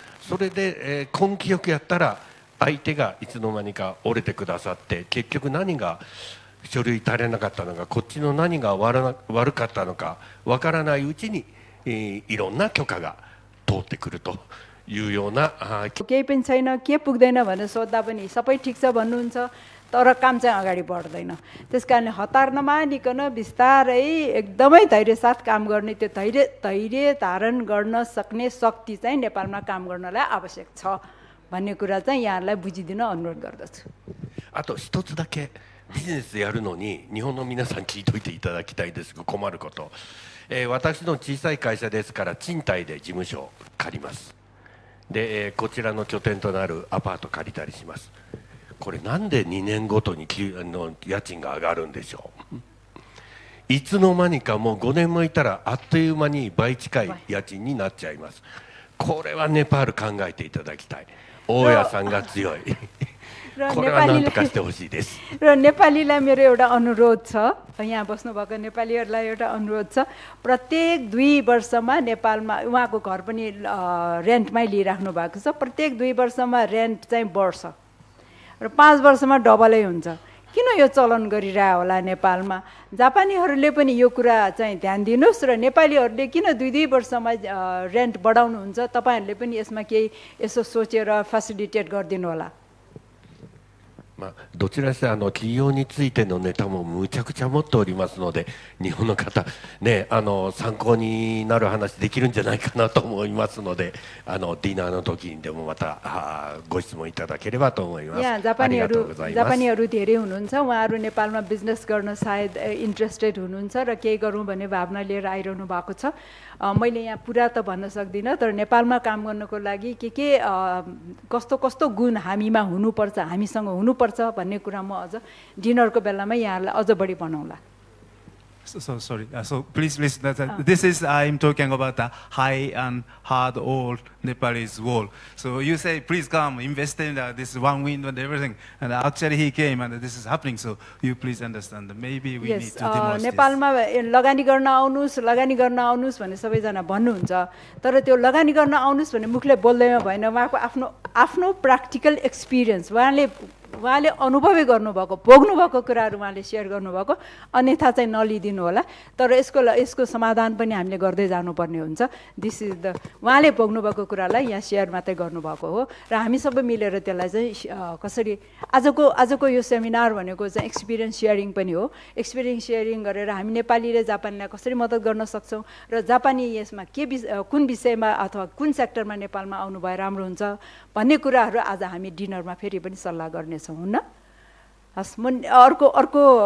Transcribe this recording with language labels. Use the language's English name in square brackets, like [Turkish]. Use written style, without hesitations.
[Japanese] それで、根気よくやったら相手がいつの間にか折れてくださって結局何が書類足りなかったのかこっちの何が悪かったのかわからないうちに、いろんな許可が通ってくるというような [Nepali] केही पनि छैन के पुग्दैन भनेर सोध्दा पनि सबै ठिक छ भन्नुहुन्छ तर काम चाहिँ अगाडि बढ्दैन त्यसकारणले हतार नमानिकन बिस्तारै एकदमै धैर्यसाथ काम गर्ने त्यो धैर्य धारण गर्न सक्ने शक्ति चाहिँ नेपालमा काम गर्नलाई आवश्यक छ भन्ने कुरा चाहिँ यहाँलाई बुझिदिन अनुरोध गर्दछु [Japanese] あと一つだけビジネスやるのに日本の皆さん聞いといていただきたいですが困ること、私の小さい会社ですから賃貸で事務所を借りますで、こちらの拠点となるアパート借りたりしますこれなんで2年ごとに家賃が上がるんでしょういつの間にかもう5年もいたらあっという間に倍近い家賃になっちゃいますこれはネパール考えていただきたい大家さんが強いこれは何とかしてほしいです [Nepali] र नेपालीलाई मेरो एउटा अनुरोध छ यहाँ बस्नुभएको नेपालीहरूलाई एउटा अनुरोध छ प्रत्येक 2 वर्षमा नेपालमा उहाँको घर पनि रेन्टमै लिइराख्नु भएको छ प्रत्येक 2 वर्षमा रेन्ट चाहिँ बढ्छ र 5 वर्षमा डबलै हुन्छ किन यो चलन गरिरहा होला नेपालमा जापानीहरूले पनि यो कुरा चाहिँ ध्यान दिनुस् र नेपालीहरूले किन 2 वर्षमा रेन्ट बढाउनुहुन्छ तपाईहरुले पनि यसमा केही यसो सोचेर फेसिलिटेट गरिदिनु होला [Japanese] どちらにせよ企業についてのネタもむちゃくちゃ持っておりますので日本の方ね参考になる話できるんじゃないかなと思いますのでディナーの時にでもまたご質問いただければと思います。ありがとうございます。 [Nepali] जापानीहरु धेरै हुनुहुन्छ उहाँहरु नेपालमा बिजनेस गर्न सायद इन्ट्रेस्टेड हुनुहुन्छ र केही गरौँ भन्ने भावना लिएर आइरहनु भएको छ मैले यहाँ पुरा त भन्न सक्दिन तर नेपालमा काम गर्नको लागि के कस्तो कस्तो गुण हामीमा हुनुपर्छ हामीसँग हुनुपर्छ भन्ने कुरा म अझ डिनरको बेलामा यहाँहरुलाई अझ बढी बनाउला [English] So sorry. So please, this is I'm talking about the high and hard old Nepalese wall. So you say, please come, invest in this one window and everything. And actually he came and this is happening. So you please understand. Maybe we need to demonstrate. [Nepali] नेपालमा लगानी गर्न आउनुस् भन्ने सबैजना भन्नुहुन्छ तर त्यो लगानी गर्न आउनुस् भन्ने मुखले बोल्दैमा भएन उहाँको आफ्नो प्र्याक्टिकल एक्सपिरियन्स उहाँले अनुभवै गर्नुभएको भोग्नुभएको कुराहरू उहाँले शेयर गर्नुभएको अन्यथा चाहिँ नलिदिनु होला तर यसको समाधान पनि हामीले गर्दै जानुपर्ने हुन्छ [English] this is the [Nepali] उहाँले भोग्नुभएको कुरालाई यहाँ शेयर मात्रै गर्नुभएको हो र हामी सबै मिलेर त्यसलाई चाहिँ कसरी आजको यो सेमिनार भनेको चाहिँ एक्सपिरियन्स शेयरिङ पनि हो एक्सपिरियन्स शेयरिङ गरेर हामी नेपालीले जापानीलाई कसरी मद्दत गर्न सक्छौं र जापानी यसमा कुन विषयमा अथवा कुन सेक्टरमा नेपालमा आउनु भए राम्रो हुन्छ भन्ने कुराहरू आज हामी डिनरमा फेरि पनि सल्लाह गर्ने छौं हुन्न अर्को